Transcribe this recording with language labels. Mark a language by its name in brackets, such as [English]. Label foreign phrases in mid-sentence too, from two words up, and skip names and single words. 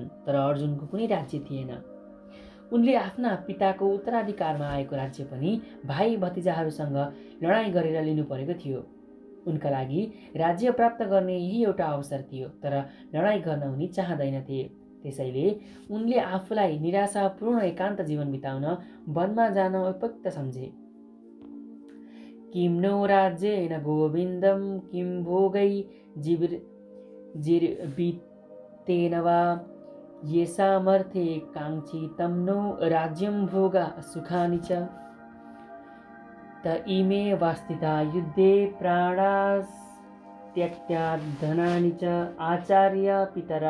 [Nepali] तर अर्जुनको कुनै राज्य थिएन। उनले आफ्ना पिताको उत्तराधिकारमा आएको राज्य पनि भाइ भतिजाहरूसँग लडाईँ गरेर लिनु परेको थियो। उनका लागि राज्य प्राप्त गर्ने यही एउटा अवसर थियो, तर लडाईँ गर्न उनी चाहँदैनथे। त्यसैले उनले आफूलाई निराशापूर्ण एकान्त जीवन बिताउन वनमा जान उपयुक्त सम्झे। [Sanskrit] किं नो राज्येन गोविन्दं किं भोगै जीर्वितेन वा येषामर्थे काङ्क्षितं नो राज्यं भोगा सुखानि च। त इमे वस्थिता युद्धे प्राणास्त्यक्त्या धनानि च आचार्य पितरा